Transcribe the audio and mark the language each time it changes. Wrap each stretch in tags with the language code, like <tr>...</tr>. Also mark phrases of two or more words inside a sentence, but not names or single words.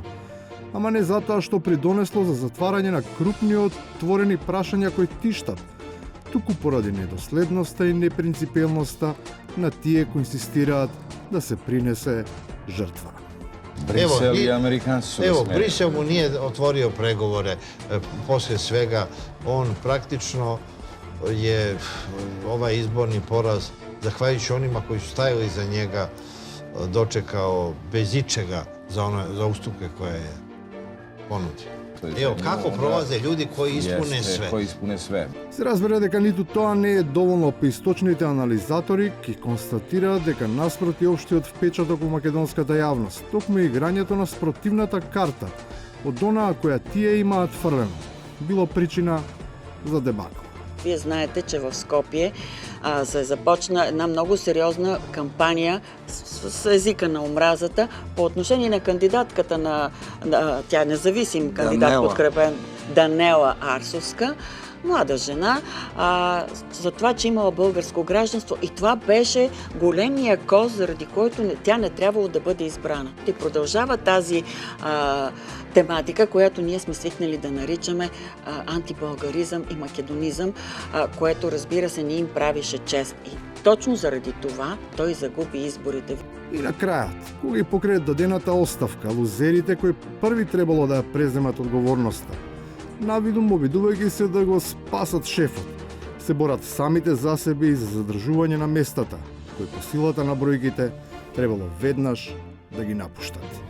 <mk>Ама не затоа што придонесло за затварање на крупни отворени прашања кои тиштат, туку поради недоследноста и непринципелноста на тие кои инсистираат да се принесе жртва. Брисел и американци се</mk> <sr>Evo, Brisel mu nije otvorio pregovore poslije svega. On praktično je ovaj izborni poraz, zahvaljujući onima koji su stajali iza njega, dočekao bez ičega za ustupke koje je ponudio. Evo, kako prolaze ljudi koji ispune sve. Кои испуне све.</sr> <mk>Се разбира дека ниту тоа не е доволно, па источните анализатори ќе констатираат дека наспроти општиот впечаток во македонската јавност, токму играњето на спротивната карта од онаа која тие имаат фрлено, било причина за дебакл.</mk> <bg>Вие знаете, че в Скопие се започна една много сериозна кампания с езика на омразата по отношение на кандидатката тя е независим кандидат, подкрепен Данела Арсовска, млада жена, за това, че имала българско гражданство, и това беше големия коз, заради който тя не трябвало да бъде избрана. И продължава тази тематика, която ние сме свикнали да наричаме антибългаризъм и македонизъм, което, разбира се, не им правише чест. И точно заради това той загуби изборите.</bg> <mk>И на крајот, кога ги покрај дадената оставка, лузерите кои први требало да ја преземат одговорноста, навидум обидувајќи се да го спасат шефот, се борат самите за себе и за задржување на местата, кои по силата на бројките требало веднаш да ги напуштат.</mk>